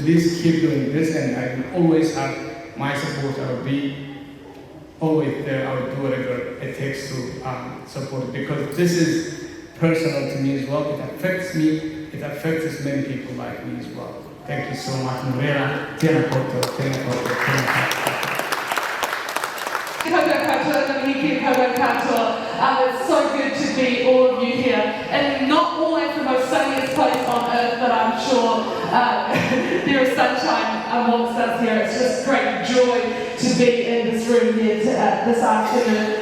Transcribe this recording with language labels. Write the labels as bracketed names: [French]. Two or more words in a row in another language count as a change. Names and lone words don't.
[English] Please keep doing this, and I will always have my support. I will be always there. I will do whatever it takes to support, because this is personal to me as well. It affects me. It affects as many people like me as well. Thank you so much, Maria. [Māori] Tēnā koutou, tēnā koutou, tēnā koutou. [English] It's so good to be all of you here, and not always the most sunniest place on earth, but I'm sure there is sunshine amongst us here. It's just great joy to be in this room here this afternoon.